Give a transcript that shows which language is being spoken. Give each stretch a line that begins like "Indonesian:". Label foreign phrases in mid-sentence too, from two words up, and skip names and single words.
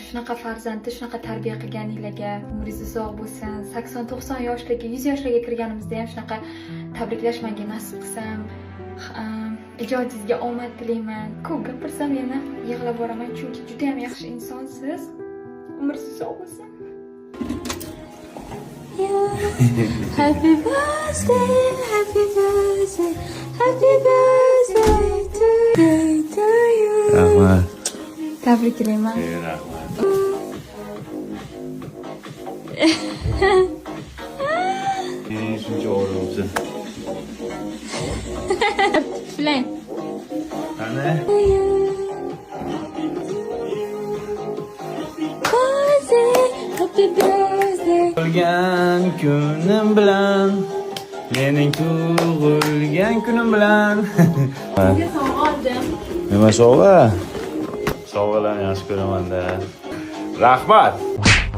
Uzbek: Shunaqa farzandni shunaqa tarbiya qilganinglarga. Umringiz uzoq bo'lsin. 80-90 yoshlarga, 100 yoshlarga kirganimizda ham shunaqa tabriklash menga nasib qilsam. Ijodingizga omad tilayman. Ko'p gapirsam yana yig'lab boraman, chunki juda ham yaxshi insonsiz. Umringiz uzoq bo'lsin.
English: Happy birthday, happy birthday, happy birthday to you.
Uzbek: Rahmat. Tabriklayman. Rahmat. Shuncha o'g'lim. Filan. Qani?
English: Happy birthday.
Uzbek: Tug'ilgan kunim bilan, mening tug'ilgan kunim bilan. Sizga sovg'a oldim. Nima sovg'a? Sovg'alarni yaxshi ko'raman-da. Rahmat.